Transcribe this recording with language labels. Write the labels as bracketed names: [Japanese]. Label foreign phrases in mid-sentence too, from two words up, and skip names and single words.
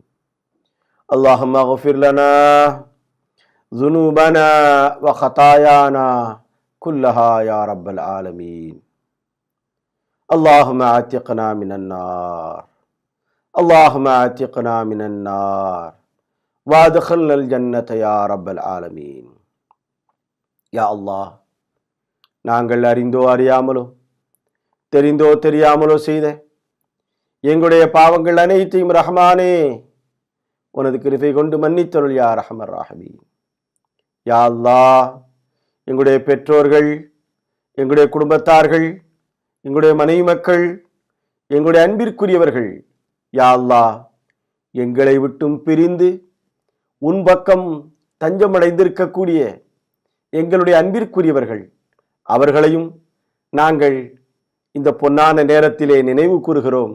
[Arabic] اللهم اغفر لنا ذنوبنا وخطايانا كلها يا رب العالمين. اللهم اعتقنا من النار. اللهم اعتقنا من النار وادخلنا الجنة يا رب العالمين. يا الله, [Tamil] நாங்கள் அறிந்தோ அறியாமலோ தெரிந்தோ தெரியாமலோ செய்த எங்களுடைய பாவங்கள் அனைத்தையும் ரஹ்மானே உனது கிருபை கொண்டு மன்னித்தருள் [Arabic] يا أرحم الراحمين. يا الله, [Tamil] எங்களுடைய பெற்றோர்கள், எங்களுடைய குடும்பத்தார்கள், எங்களுடைய மனைவி மக்கள், எங்களுடைய அன்பிற்குரியவர்கள், [Arabic] يا الله, [Tamil] எங்களை விட்டும் பிரிந்து உன் பக்கம் தஞ்சமடைந்திருக்கக்கூடிய எங்களுடைய அன்பிற்குரியவர்கள், அவர்களையும் நாங்கள் இந்த பொன்னான நேரத்திலே நினைவு கூறுகிறோம்.